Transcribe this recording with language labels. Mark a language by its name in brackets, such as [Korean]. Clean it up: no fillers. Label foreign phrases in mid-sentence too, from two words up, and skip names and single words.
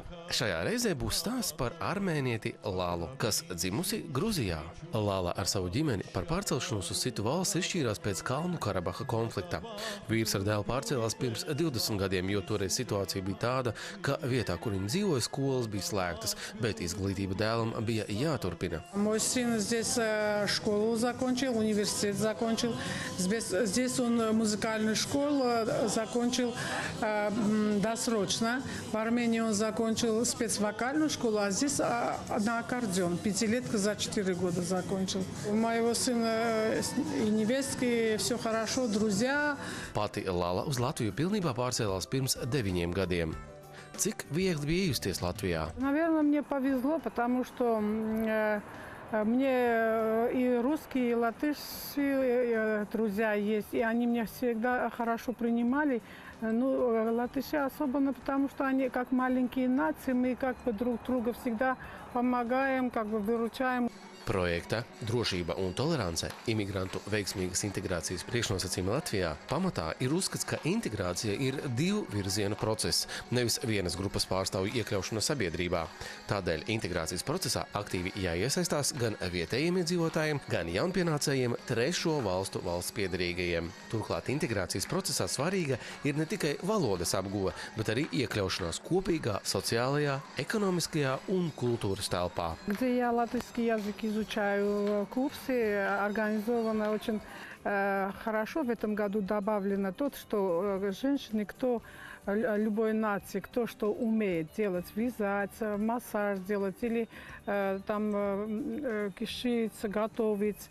[Latvian] Šajā reizē būs stāsts par armēnieti Lalu, kas dzimusi Gruzijā. Lala ar savu ģimeni par pārcelšanos uz citu valsts izšķīrās pēc Kalnu Karabaha konflikta. Vīrs ar dēlu pārcēlās pirms 20 gadiem, jo toreiz situācija bija tāda, ka vietā, kur viņi dzīvoja, skolas bija slēgtas, bet изглядība дēlam bija jāturpina. [Russian] Мой сын здесь школу закончил, университет закончил. Здесь он музыкальную школу закончил досрочно. В Армении он закончил спецвокальную школу, а здесь на аккордеон. 5-летка за 4 года закончил. У моего сына и невестки все хорошо, друзья. [Latvian] Pati Lala uz Latviju pilnībā pārcēlās pirms 9 gadiem. Cik viegli bija justies Latvijā? [Russian] Наверное, мне повезло, потому что мне и русские, и латышские друзья есть, и они меня всегда хорошо принимали. Ну, латыши особенно, потому что они как маленькие нации, мы как бы друг друга всегда помогаем, как бы выручаем. [Latvian] Projekta Drošība un tolerance – imigrantu veiksmīgas integrācijas priekšnosacījumi Latvijā pamatā ir uzskats, ka integrācija ir 2 virzienu process, nevis vienas grupas pārstāvju iekļaušana sabiedrībā. Tādēļ integrācijas procesā aktīvi jāiesaistās gan vietējiem iedzīvotājiem, gan jaunpienācējiem trešo valstu valsts piederīgajiem. Turklāt integrācijas procesā svarīga ir ne tikai valodas apguve, bet arī iekļaušanās kopīgā sociālajā, ekonomiskajā un kultūras telpā. [Russian] Изучаю курсы, организовано очень хорошо. В этом году добавлено то, что женщины, кто любой нации, кто что умеет делать, вязать, массаж делать или там кишить, готовить.